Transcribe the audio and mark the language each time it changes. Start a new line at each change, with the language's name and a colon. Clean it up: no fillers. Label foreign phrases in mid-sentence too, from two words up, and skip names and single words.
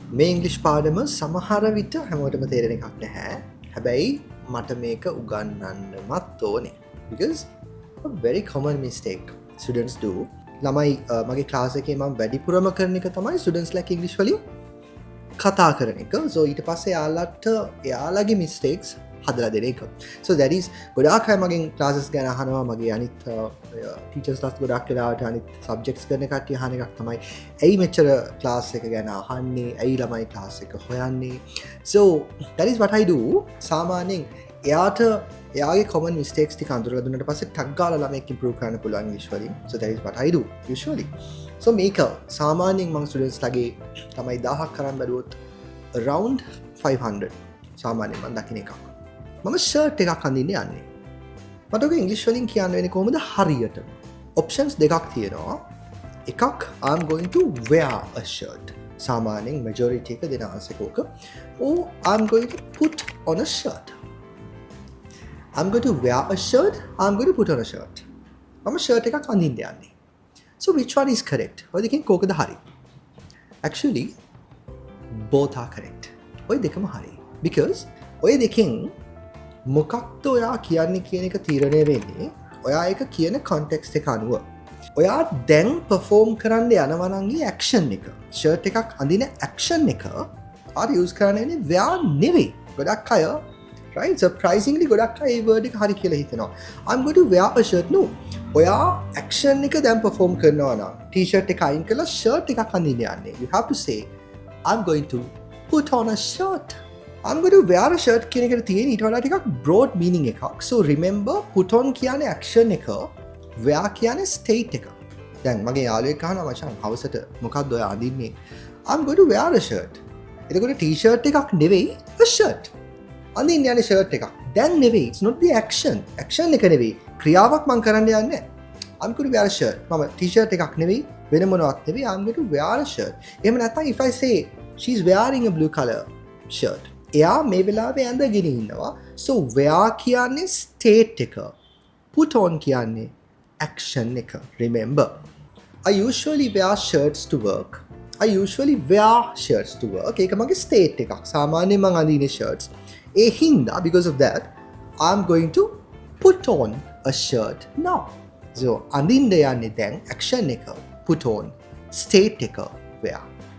Sinhala: මේ ඉංග්‍රීසි පාඩම සමහර විට හැමෝටම තේරෙන එකක් නැහැ. හැබැයි මට මේක උගන්වන්නමත් ඕනේ.
English: Because a very common mistake students do.
Sinhala: ළමයි මගේ ක්ලාස් එකේ මම වැඩිපුරම කරන එක තමයි
English: students like English
Sinhala: වලින් කතා කරන එක. So ඊට පස්සේ යාළුවට එයාලගේ mistakes හදලා දෙන එක.
English: So that is
Sinhala: ගොඩාක් අය මගෙන් classes ගැන අහනවා. මගේ අනිත් teachers ලාත් ගොඩාක් වෙලාවට අනිත් subjects කරන කට්ටිය අහන එකක් තමයි ඇයි මෙච්චර class එක ගැන අහන්නේ? ඇයි ළමයි class එක හොයන්නේ?
English: So that is what I do.
Sinhala: සාමාන්‍යයෙන් එයාගේ
English: common mistakes
Sinhala: ටික අඳුරලා දුන්නාට පස්සේ ටක් ගාලා ළමෙක් improve කරන්න පුළුවන් English වලින්.
English: So that is what I do usually.
Sinhala: So මේක සාමාන්‍යයෙන් මම students ලගේ තමයි 1000ක් කරන් බැලුවොත් around 500 සාමාන්‍යයෙන් මම දකින්න එකක්. මම shirt එකක් අඳින්න යන්නේ. මට ඔක ඉංග්‍රීසි වලින් කියන්න වෙන්නේ කොහොමද හරියට?
English: options
Sinhala: දෙකක් තියෙනවා. එකක්
English: I'm going to wear a shirt.
Sinhala: සාමාන්‍යයෙන් majority එක දෙන answer එක.
English: or I'm going to put on a shirt. I'm going to wear a shirt. I'm going to put on a shirt.
Sinhala: මම shirt එකක් අඳින්න යන්නේ.
English: So which one is correct?
Sinhala: ඔය දෙකෙන් කෝකද හරි?
English: Actually both are correct.
Sinhala: ඔය දෙකම හරි. Because ඔය දෙකෙන් මොකක්ද ඔයා කියන්නේ කියන එක තීරණය වෙන්නේ ඔයා ඒක කියන context එක අනුව. ඔයා දැන් perform කරන්න යනවා නම් ඒ action එක. shirt එකක් අඳින action එක ආර use කරන්නේ wear නෙවෙයි. ගොඩක් අය
English: right surprisingly
Sinhala: ගොඩක් අය ඒ word එක හරි කියලා හිතනවා.
English: I'm going to wear a shirt. no.
Sinhala: ඔයා action එක දැන් perform කරනවා නම් t-shirt එක අයින් කරලා shirt එකක් අඳින්න යන්නේ.
English: You have to say I'm going to put on a shirt. I'm going to wear a shirt
Sinhala: කියන එකට තියෙන ඊට වඩා ටිකක්
English: broad meaning එකක්.
Sinhala: So remember
English: put on
Sinhala: කියන්නේ action එක, wear කියන්නේ state එක. දැන් මගේ යාළුවෙක් අහනවා මචං හවසට මොකක්ද ඔය අඳින්නේ?
English: I'm going to wear a shirt.
Sinhala: එතකොට t-shirt එකක් නෙවෙයි
English: a shirt.
Sinhala: අඳින්න යන්නේ shirt එකක්. දැන් නෙවෙයි.
English: It's not the action.
Sinhala: Action එක නෙවෙයි. ක්‍රියාවක් මම කරන්න යන්නේ.
English: I'm going to wear a shirt.
Sinhala: මම t-shirt එකක් නෙවෙයි වෙන මොනවත් නෙවෙයි.
English: I'm going to wear a shirt.
Sinhala: එහෙම නැත්නම්
English: if I say she's wearing a blue color shirt.
Sinhala: එයා මේ වෙලාවේ ඇඳගෙන ඉන්නවා. So wear කියන්නේ state එක.
English: Put on කියන්නේ action එක. Remember. I usually wear shirts to work. I usually wear shirts to work.
Sinhala: ඒක මගේ state එකක්. සාමාන්‍යයෙන් මම අඳින්නේ shirts. ඒ හින්දා
English: because of that I'm going to put on a shirt now.
Sinhala: So අඳින්න යන්නේ දැන් action එක.
English: Put on state එක wear.